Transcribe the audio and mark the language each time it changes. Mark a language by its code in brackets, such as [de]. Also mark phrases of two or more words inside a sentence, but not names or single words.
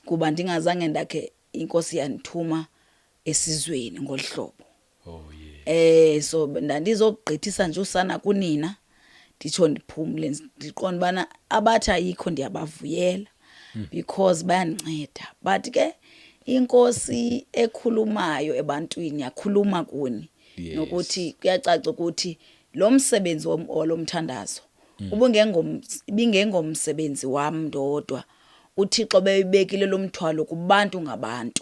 [xh] Kuba ndingazange ndakhe inkosi yanithuma esizweni ngolhlobo. [en] Oh yeah. [xh] So ndandizogqithisa nje usana kunina nditsho ndiphumle ndiqonda bana abathi ayikho ndiyabavuyela because bayandinceda. [zu] But ke inkosi ekhulumayo ebantwini yakhuluma kuni nokuthi kuyacaca ukuthi lo msebenzi olomthandazo ibingengomsebenzi wami ndodwa. [xh] uThixo beyibekile lo mthwalo kubantu ngabantu.